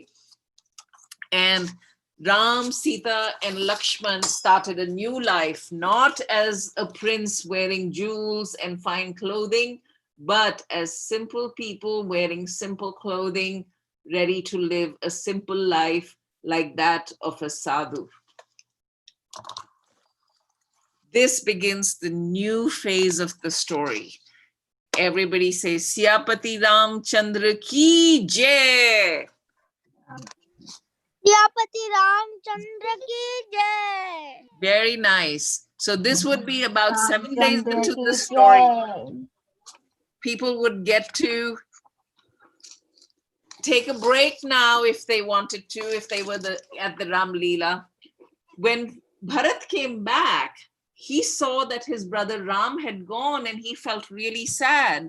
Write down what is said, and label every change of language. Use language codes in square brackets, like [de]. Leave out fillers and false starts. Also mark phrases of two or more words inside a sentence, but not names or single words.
[en] And Ram, Sita, and Lakshman started a new life, not as a prince wearing jewels and fine clothing, but as simple people wearing simple clothing, ready to live a simple life like that of a sadhu. This begins the new phase of the story. Everybody says, [hi] Siyapati Ram Chandra ki jai. Siyapati Ram Chandra ki jai. [en] Very nice. So this would be about 7 days into the story. People would get to take a break now if they wanted to, if they were at the Ram Leela. When Bharat came back, he saw that his brother Ram had gone and he felt really sad.